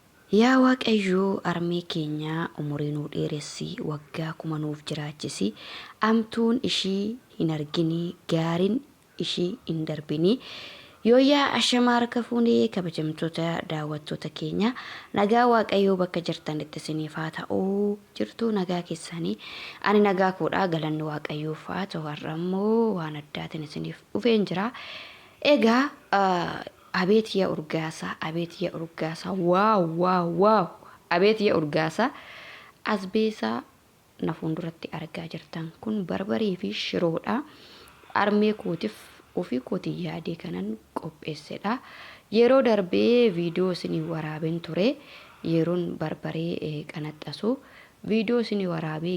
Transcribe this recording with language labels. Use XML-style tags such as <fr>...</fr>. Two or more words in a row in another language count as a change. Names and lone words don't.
<om>Yaa Waaqayyoo armee keenya umurii nuu dheeressi waggaa kuma nuuf jiraachisi amtuun ishii hin argini gaariin ishii hin darbini yooyaa ashamaa harka fuunee kabajamtoota daawwattoota keenya nagaa Waaqayyoo bakka jirtanitti isiniif haa ta'uu jirtu nagaa keessanii ani nagaa koodhaa galanni Waaqayyoof haa ta'u har'ammoo waan addaatiin isiniif dhufeen jira egaa አቤት</om> <am>የኡርጋሳ ዋው አቤት የኡርጋሳ አዝቤሳ</am> <om>nafuundratti argaa jirtan kun barbarii fi shiroodha armee kootiif ofii kootii yaadee kanan qopheessedha yeroo darbee viidiyoo isinii waraabeen ture yeroon barbaree qanaxxasu viidiyoo isinii waraabee</om>